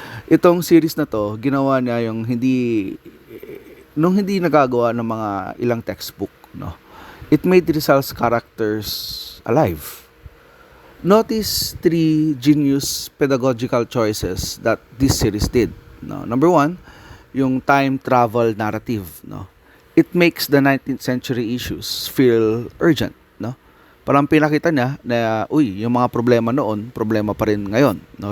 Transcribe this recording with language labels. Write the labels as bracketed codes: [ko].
[tl] Itong series na to, ginawa niya yung hindi nagagawa ng mga ilang textbook, no? [en] It made Rizal's characters alive. Notice 3 genius pedagogical choices that this series did, no? Number 1, yung time travel narrative, no? It makes the 19th century issues feel urgent, no? [tl] Parang pinakita niya na, yung mga problema noon, problema pa rin ngayon, no?